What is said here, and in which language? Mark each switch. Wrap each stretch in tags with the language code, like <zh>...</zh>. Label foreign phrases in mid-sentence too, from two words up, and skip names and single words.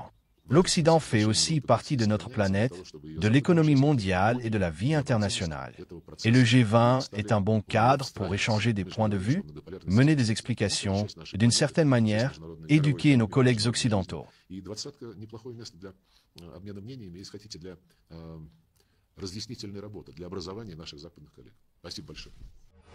<fr>L'Occident fait aussi partie de notre planète, de l'économie mondiale et de la vie internationale. Et le G20 est un bon cadre pour échanger des points de vue, mener des explications et, d'une certaine manière, éduquer nos collègues occidentaux.</fr> <ru>разъяснительной работы для образования наших западных коллег. Спасибо большое.</ru>